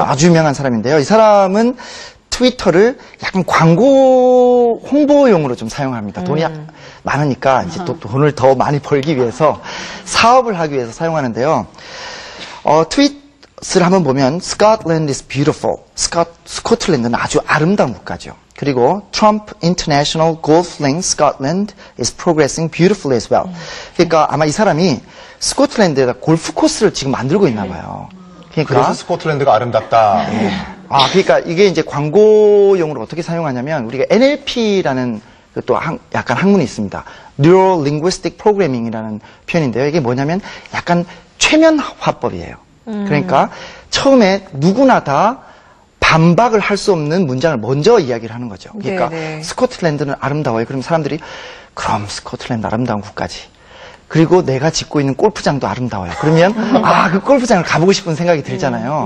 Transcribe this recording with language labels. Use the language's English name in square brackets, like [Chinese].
[Korean] 아주 유명한 사람인데요. 이 사람은 트위터를 약간 광고 홍보용으로 좀 사용합니다. 돈이 많으니까 이제 또 돈을 더 많이 벌기 위해서 사업을 하기 위해서 사용하는데요. 트윗을 한번 보면 [English] Scotland is beautiful. [Korean] 스코틀랜드는 아주 아름다운 국가죠. 그리고 [English] Trump International Golf Links Scotland is progressing beautifully as well. [Korean] 그러니까 아마 이 사람이 스코틀랜드에다 골프 코스를 지금 만들고 있나 봐요. 그러니까 그래서 스코틀랜드가 아름답다. 그러니까 이게 이제 광고용으로 어떻게 사용하냐면 우리가 NLP라는 또 약간 학문이 있습니다. Neuro Linguistic Programming이라는 표현인데요. 이게 뭐냐면 약간 최면화법이에요. 그러니까 처음에 누구나 다 반박을 할 수 없는 문장을 먼저 이야기를 하는 거죠. 그러니까 네네. 스코틀랜드는 아름다워요. 그럼 사람들이 그럼 스코틀랜드 아름다운 국가지. 그리고 내가 짓고 있는 골프장도 아름다워요. 그러면 그 골프장을 가보고 싶은 생각이 들잖아요.